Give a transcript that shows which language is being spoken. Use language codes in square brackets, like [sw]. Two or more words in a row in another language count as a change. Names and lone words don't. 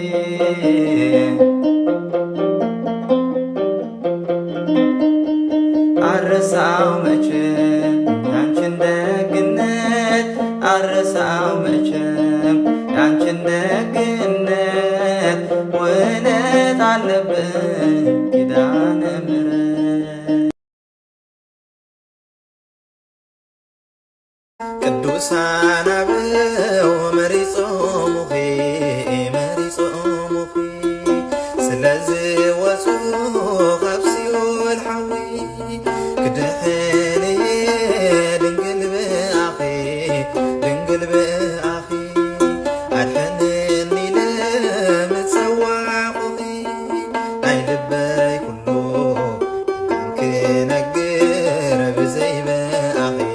[am] አረሳው መቼም ያንቺን ደግነት አረሳው መቼም ያንቺን ደግነት ውለት አለብኝ ኪዳነ ምሕረት [ti] ቅዱሳን አበው መሪጾሙኺ ስለዚህ ወፁ ካብ ሲኦል ሓዊ ክድሕንየ ድንግል ብኣኺ ኣድሕነኒ ለምፀዋዕኹኺ ናይ ልበይ ኩሉ ክነግር ብዘይበኣኺ